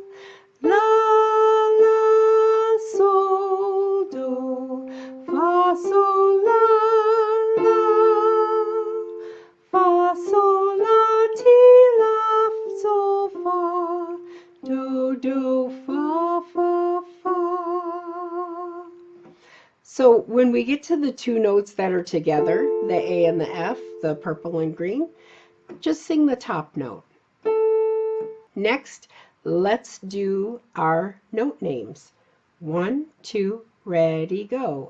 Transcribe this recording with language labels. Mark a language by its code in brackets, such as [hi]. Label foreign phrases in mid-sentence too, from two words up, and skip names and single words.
[en] La, la, sol, do. Fa, sol, la, la. Fa, sol, la, ti, la, sol, fa. Do, do, fa, fa, fa. So when we get to the two notes that are together, the A and the F, the purple and green, just sing the top note. Next, let's do our note names. 1, 2, ready, go.